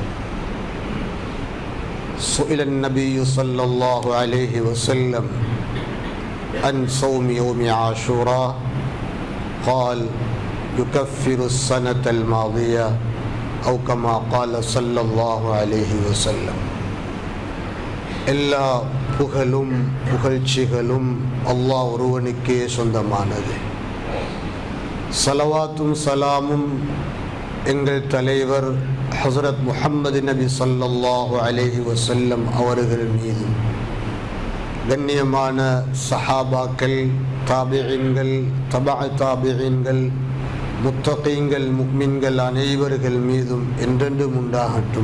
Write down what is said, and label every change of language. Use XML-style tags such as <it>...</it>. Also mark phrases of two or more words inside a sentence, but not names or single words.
<ar>سئل النبي صلى الله عليه وسلم عن صوم يوم عاشوراء قال: يكفر السنة الماضية أو كما قال صلى الله عليه وسلم.</ar> <ta>எல்லா புகழும் புகழ்ச்சிகளும் அல்லாஹ் ஒருவனுக்கே சொந்தமானது. ஸலவாத்தும் சலாமும் எங்கள் தலைவர் ஹஸரத் முஹம்மது நபி</ta> <ar>صلى الله عليه وسلم</ar> <ta>அவர்கள் மீதும், கண்ணியமான சஹாபாக்கள், தாபிஈன்கள், தபஅ தாபிஈன்கள், முத்தகீன்கள், முஃமின்கள் அனைவர்கள் மீதும் என்றென்றும் உண்டாகட்டும்.</ta>